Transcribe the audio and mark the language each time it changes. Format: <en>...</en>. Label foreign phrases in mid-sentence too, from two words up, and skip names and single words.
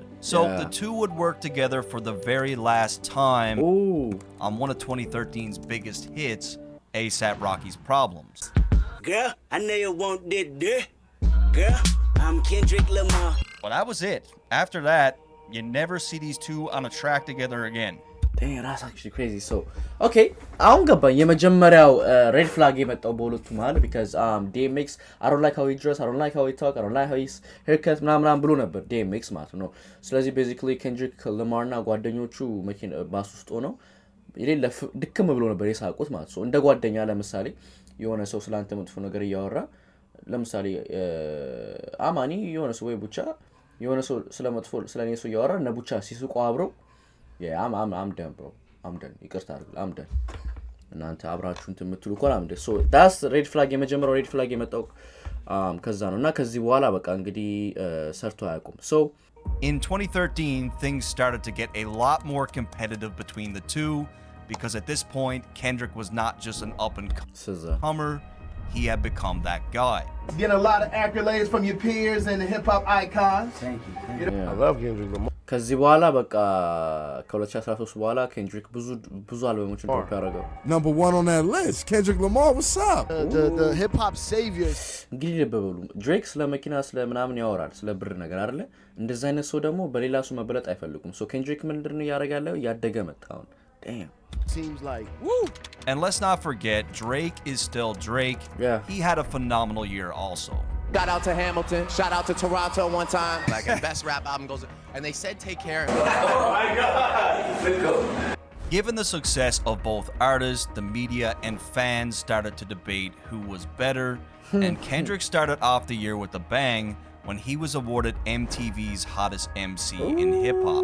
<en>So the two would work together for the very last time on one of 2013's biggest hits, A$AP Rocky's Problems. Girl, I know you want that. Girl, I'm Kendrick Lamar. But that was it. After that, you never see these two on a track together again. Damn, that's actually crazy. So,</en> <am>okay, አሁን ገባኝ የመጀመሪያው ሬድ ፍላግ የመጣው በሁለቱ መሃል</am> <en>because DMX I don't like how he dress, I don't like how he talk, I don't like how his haircut</en> <am>ምናምን ብሎ ነበር DMX ማለት ነው። ስለዚህ basically Kendrick Lamar እና ጓደኞቹ መኪና ባስ ውስጥ ሆነው የሌለ ድክም ብሎ ነበር የሳቁት ማለት ነው። እንደ ጓደኛ ለምሳሌ የሆነ ሰው ስላንተ መጥፎ ነገር እያወራ ለምሳሌ አማኒ የሆነ ሰው ወይ ቡቻ የሆነ ሰው ስለመጥፎ ስለኔ ሰው እያወራ እነ ቡቻ ሲስቁ አብረው</am> <en>Yeah, I'm done, bro. I'm done.</en> <am>ይቅርታ አድርጉ.</am> <en>I'm done.</en> <am>እናንተ አብራችሁ እንትን የምትሉ እኮ</am> <en>I'm done. So that's red flag</en> <am>የመጀመሪያው</am> <en>red flag</en> <am>የመጣው ከዛ ነው እና ከዚህ በኋላ በቃ እንግዲህ ሰርቶ አያውቁም.</am> <en>So in 2013, things started to get a lot more competitive between the two because at this point, Kendrick was not just an up-and-comer. He had become that guy. Getting a lot of accolades from your peers and the hip-hop icons. Thank you. Yeah. I love Kendrick Lamar.</en> <am>ከዚህ በኋላ በቃ ከ2013 በኋላ ኬንድሪክ ብዙ አልበሞችን ድሮፕ ያደረገው</am> <en>Number 1 on that list. Kendrick Lamar, what's up? The hip hop saviors.</en> <am>እንግዲህ ልበበሉ ድሬክ ስለ መኪና ስለ ምናምን ያወራል ስለ ብር ነገር አይደለ እንደዛ አይነት ሰው ደግሞ በሌላ ሰው መበለጥ አይፈልጉም ሶ ኬንድሪክ ምንድነው ያደርጋለው ያደገ መጣው damn</am> <en>seems like woo. And let's not forget Drake is still Drake. Yeah. He had a phenomenal year also. Shout out to Hamilton. Shout out to Toronto one time. Like, best rap album goes, and they said Take Care. Oh my God. Given the success of both artists, the media and fans started to debate who was better, and Kendrick started off the year with a bang when he was awarded MTV's hottest MC in hip hop.</en>